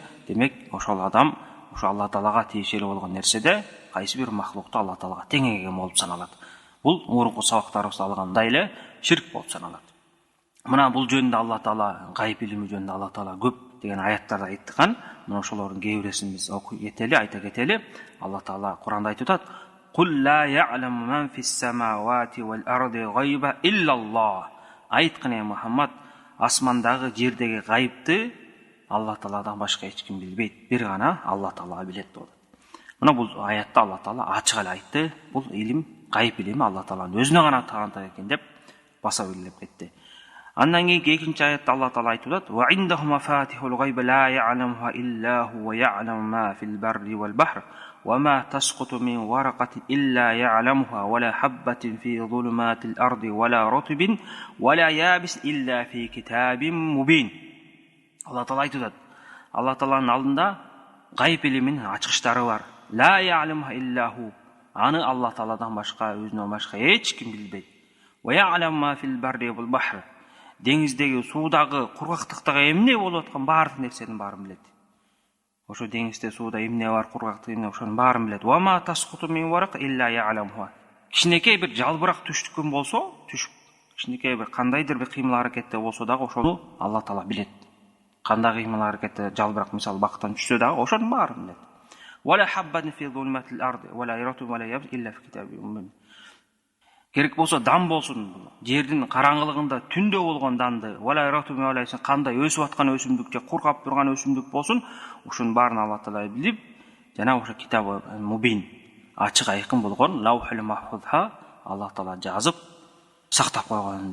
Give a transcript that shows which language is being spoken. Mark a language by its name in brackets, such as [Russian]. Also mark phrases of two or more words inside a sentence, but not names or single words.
[Kyrgyz] Демек, ошол адам ошо Алла таалага тиешелүү болгон нерседе кайсы бир махлукту Алла таалага теңеген болуп саналат. Бул мурунку сабактарыбызда алгандай эле ширк болуп саналат. Мына бул жөнүндө Алла таала, гайып илими жөнүндө Алла таала көп деген аяттарда айткан. Мына ошолордун кээ биресин биз окуп кетели, айта кетели. [Arabic] Алла таала Куранда айтып атат: "قل لا يعلم من في السماوات والأرض الغيب إلا الله." [Kyrgyz] Айткан Мухаммад, асмандагы, жердеги гайыпты Алла тааладан башка эч ким билбейт. Бир гана Алла таала билет деп. Мына бул аятта Алла таала ачык эле айтты. Бул илим, гайып илими Алла тааланын өзүнө гана таандык экен деп баса белгилеп кетти. Андан кийинки 2-нчи аятта Алла таала айтып атат: [Arabic] "وعنده مفاتح الغيب لا يعلمها إلا هو ويعلم ما في البر والبحر وما تسقط من ورقة إلا يعلمها ولا حبة في ظلمات الأرض ولا رطب ولا يابس إلا في كتاب مبين." [Kyrgyz] Алла таала айтып атат: Алла тааланын алдында гайып илиминин ачкычтары бар. [Arabic] لا يعلمها إلا هو. [Kyrgyz] Аны Алла тааладан башка, өзүнөн башка эч ким билбейт. [Arabic] ويعلم ما في البر والبحر. [Kyrgyz] Деңиздеги, суудагы, кургактыктагы эмне болуп аткан баардык нерсенин баарын билет. Ошо деңизде, сууда эмне бар, кургактык эмне, ошонун баарын билет. [Arabic] وما تسقط من ورقة إلا يعلمها. [Kyrgyz] Кичинекей бир жалбырак түштүккөн болсо, кичинекей бир кандайдыр бир кыймыл аракетте болсо дагы ошону Алла таала билет. Кандай кыймыл аракетте жалбырак мисалы бактан түшсө дагы ошонун баарын билет. [Arabic] ولا حبة في ظلمات الأرض ولا رطب ولا يابس إلا في كتاب مبين. [Kyrgyz] Керек болсо дан болсун, жердин караңгылыгында түндө болгон данды, вала рату мелайсын кандай өсүп аткан өсүмдүк же кургап турган өсүмдүк болсун, ушунун баарын Алла таала билип, жана ошо китабы мубин, ачык айкын болгон лаухул махфузга Алла таала жазып сактап койгон.